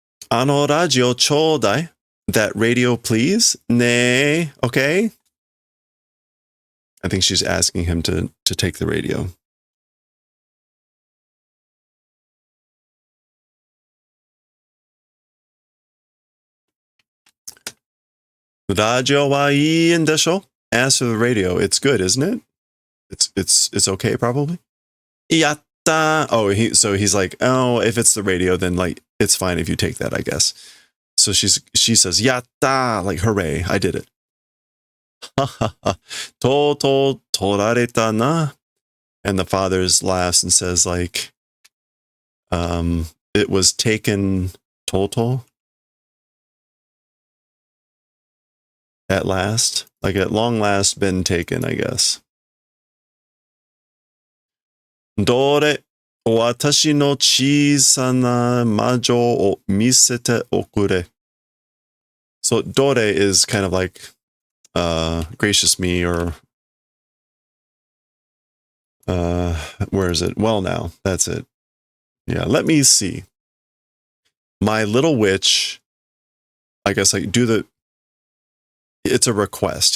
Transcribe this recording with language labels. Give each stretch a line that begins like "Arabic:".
Japanese: あのラジオちょうだい.
English: That radio, please. Nay, okay? I think she's asking him to take the radio.
Japanese: ラジオはいいんでしょ?
English: As for the radio, it's good, isn't it? It's okay, probably.
Japanese: やった.
English: Oh, so he's like, oh, if it's the radio, then like it's fine if you take that, I guess. So she says,
Japanese: やった,
English: like hooray, I did it.
Japanese: ははは、とうとう取られたな.
English: And the father laughs and says, like, it was taken total. At last, like at long last, been taken, I guess.
Japanese: どれ、私の小さな魔女を見せておくれ.
English: So dore is kind of like gracious me, or Where is it? Well, now that's it. Yeah, let me see. My little witch. I guess like it's a request.